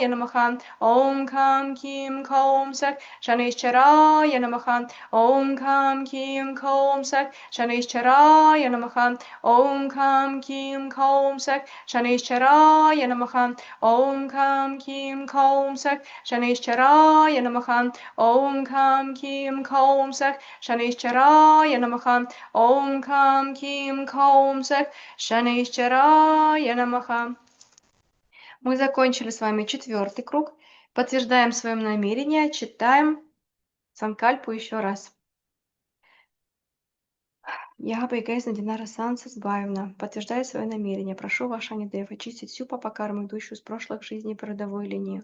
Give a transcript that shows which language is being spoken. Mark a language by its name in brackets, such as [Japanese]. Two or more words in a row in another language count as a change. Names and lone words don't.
[Sanskrit] नमः ॐ कं कीं कौं सः शनैश्चराय नमः ॐ कं कीं कौं सः शनैश्चराय नमः ॐ कं कीं कौं सः शनैश्चराय नमः ॐ कं कीं कौं सः शनैश्चराय नमः ॐ कं कीं कौं सः शनैश्चराय नमः ॐ कं कीं कौं सः शनैश्चराय नमः. [Russian] Мы закончили с вами 4-й круг. Подтверждаем свое намерение, читаем Санкальпу еще раз. Я, Байгайзна Динара Сансасбаевна, подтверждаю свое намерение. Прошу ваша Анидев очистить всю папа-карму, идущую с прошлых жизней по родовой линии.